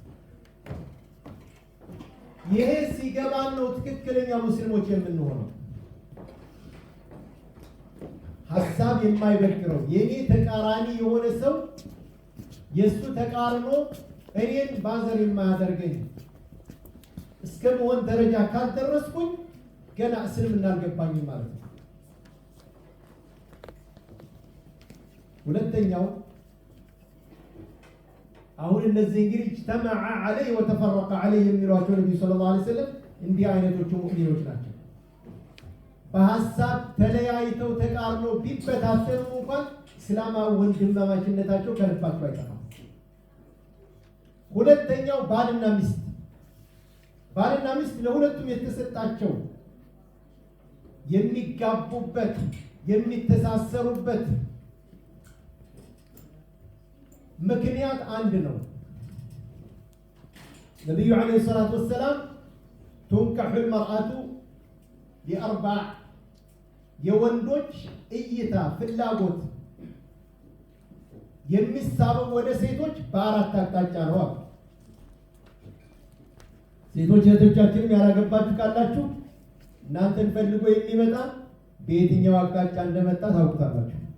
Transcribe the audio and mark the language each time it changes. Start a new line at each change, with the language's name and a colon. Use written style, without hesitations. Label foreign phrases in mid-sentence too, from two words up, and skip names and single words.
Amharic: ይሄ ሲገባን ነው ትክክለኛ ሙስሊሞች የምንሆነው። ሐሳብ የማይበግረው የኔ ተቃራኒ የሆነ ሰው የሱ ተቃርኖ እኔን ባዘር የማያደርገኝ እስከ መሆን ደረጃ ካልደረስኩኝ ገና እስልምና አልገባኝም ማለት ነው። ሁለተኛው አሁን እነዚህ እንግዲህ
Arabic: اجتمع عليه وتفرق عليه
Amharic: የሚሏቸው ነብዩ
Arabic: صلى الله عليه وسلم
Amharic: እንዲህ አይነቶቹ ሙእሚኖች ናቸው። በሐሳብ ተለያይተው ተቃርኖ ቢበታተኑ እንኳን እስላማዊ ወንድማማችነታቸው ከልባቸው አይጠፋም። ሁለተኛው ባልና ሚስት ለሁለቱም የተሰጣቸው የሚጋቡበት የሚተሳሰሩበት ምክንያት አንድ ነው። ነብዩ
Arabic: عليه الصلاة والسلام تنكح المرأة لأربع
Amharic: የወንዶች እይታ ፍላጎት የሚሳበው ወደ ሴቶች በአራት አቅጣጫ ነው። ሴቶች እህቶቻችንም ያላገባችሁ ካላችሁ እናንተን ፈልጎ የሚመጣ በየትኛው አቅጣጫ እንደመጣ ታውቁታላችሁ።